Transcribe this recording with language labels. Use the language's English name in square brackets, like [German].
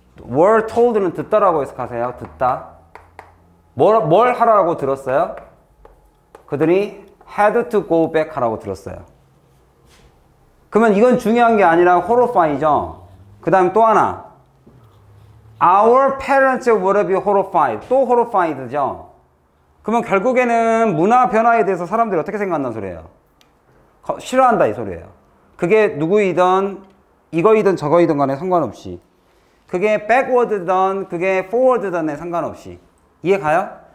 [Korean] were told는 듣다라고 해석하세요. 듣다. 뭘 하라고 들었어요? 그들이 [English] had to go back [Korean] 하라고 들었어요. 그러면 이건 중요한 게 아니라 horrify죠. 그 다음 또 하나. [English] Our parents would be horrified. [Korean] 또 horrified죠. 그러면 결국에는 문화 변화에 대해서 사람들이 어떻게 생각한다는 소리예요? 싫어한다 이 소리예요. 그게 누구이든 이거이든 저거이든 간에 상관없이. 그게 backward든 그게 forward든에 상관없이. 이해가요?